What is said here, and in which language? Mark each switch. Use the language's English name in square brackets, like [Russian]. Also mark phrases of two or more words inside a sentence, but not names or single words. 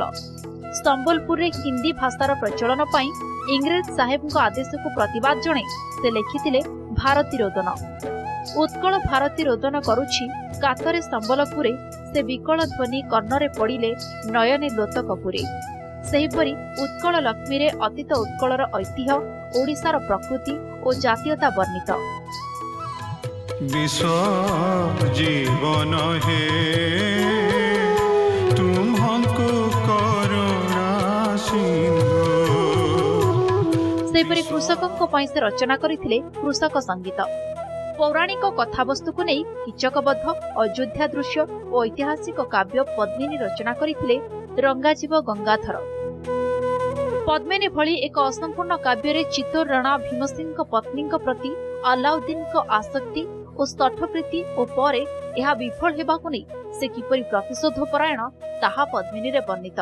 [Odia] ସମ୍ବଲପୁରରେ ହିନ୍ଦୀ ଭାଷାର ପ୍ରଚଳନ ପାଇଁ ଇଂରେଜ ସାହେବଙ୍କ ଆଦେଶକୁ ପ୍ରତିବାଦ ଜଣାଇ ସେ ଲେଖିଥିଲେ ଭାରତୀ ରୋଦନ। ଉତ୍କଳ ଭାରତୀ ରୋଦନ କରୁଛି କାତରେ ସମ୍ବଲପୁରେ, ସେ ବିକଳ ଧ୍ୱନି କର୍ଣ୍ଣରେ ପଡ଼ିଲେ ନୟନେ ଲୋତକପୁରେ। ସେହିପରି ଉତ୍କଳ ଲକ୍ଷ୍ମୀରେ ଅତୀତ ଉତ୍କଳର ଐତିହ୍ୟ, ଓଡ଼ିଶାର ପ୍ରକୃତି ଓ ଜାତୀୟତା ବର୍ଣ୍ଣିତ। ବିଶ୍ୱ ଜୀବନ ହେ ତୁମ୍ଭକୁ କରୁଣା ସିନ୍ଧୁ। ସେହିପରି କୃଷକଙ୍କ ପାଇଁ ସେ ରଚନା କରିଥିଲେ କୃଷକ ସଙ୍ଗୀତ। ପୌରାଣିକ କଥାବସ୍ତୁକୁ ନେଇ କିଚକବଦ୍ଧ, ଅଯୋଧ୍ୟା ଦୃଶ୍ୟ ଓ ଐତିହାସିକ କାବ୍ୟ ପଦ୍ମିନୀ ରଚନା କରିଥିଲେ ରଙ୍ଗାଜୀବ ଗଙ୍ଗାଧର। ପଦ୍ମିନୀ ଭଳି ଏକ ଅସମ୍ପୂର୍ଣ୍ଣ କାବ୍ୟରେ ଚିତ୍ତୋର ରାଣା ଭୀମସିଂହଙ୍କ ପତ୍ନୀଙ୍କ ପ୍ରତି ଆଲାଉଦ୍ଦିନଙ୍କ ଆସକ୍ତି ଓ ସ୍ତଠପ୍ରୀତି ଓ ପରେ ଏହା ବିଫଳ ହେବାକୁ ନେଇ ସେ କିପରି ପ୍ରତିଶୋଧ ପରାୟଣ, ତାହା ପଦ୍ମିନୀରେ ବର୍ଣ୍ଣିତ।